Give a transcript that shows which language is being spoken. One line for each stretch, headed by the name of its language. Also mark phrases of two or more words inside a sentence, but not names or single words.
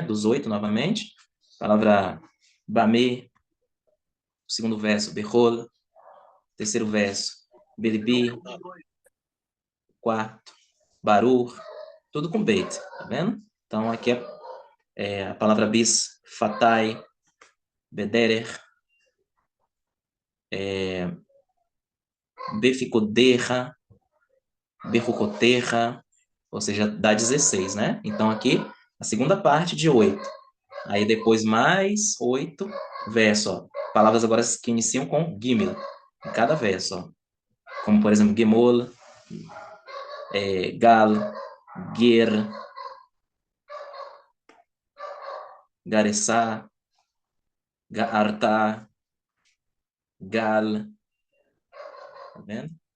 Portuguese: Dos 8 novamente. Palavra Bamê. Segundo verso, Behol. Terceiro verso, Belibi. Quarto, Baruch. Tudo com Beit. Tá vendo? Então, aqui a palavra bis,
Hebrew: fatai, bederer, beficoderra, berrucoterra,
Portuguese: ou seja, dá 16, né? Então aqui, a segunda parte de 8. Aí depois mais 8 versos, ó. Palavras agora que iniciam com gimel, em cada verso, ó. Como, por exemplo,
Hebrew: gemol, gal, ger, garessá, gaartá, gal,
Portuguese: tá vendo?